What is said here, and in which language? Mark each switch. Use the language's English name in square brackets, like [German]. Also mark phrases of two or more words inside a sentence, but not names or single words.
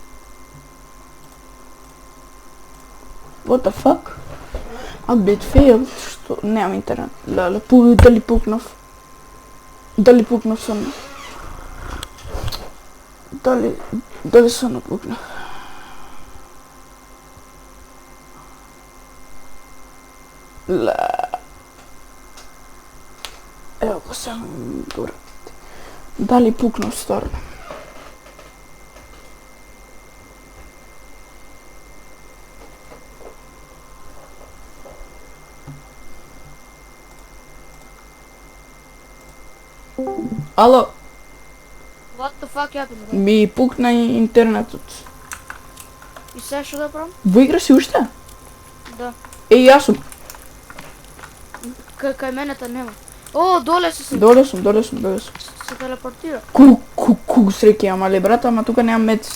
[English] What the fuck? Update failed. [Macedonian] Што? Немам интернет. Леле, дали пукнав? Дали пукнав сам? Дали сам пукнав? Ле. Ево го сам добре. Дали пукнав стварно? Ало, [English] What the fuck happened, bro? [Macedonian] ми пукна интернетот. И сега што да правам? Во игра си уште? Да. Јас сум. Кај мене та нема. О, доле се. Доле сум. Се телепортира. Ку среќа имам, али брат, ама тука немам мец.